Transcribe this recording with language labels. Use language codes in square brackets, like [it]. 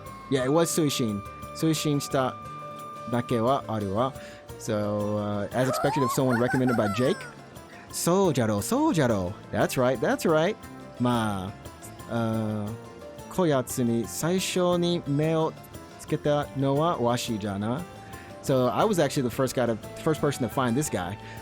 [en] Yeah, it was [ja] 推進しただけはあるわ. [en] So, as expected of someone recommended by Jake. [ja] そうじゃろ. [en] That's right. [ja] まあ、こやつに最初に目をつけたのはわしじゃな. [en] So, I was actually the first person to find this guy.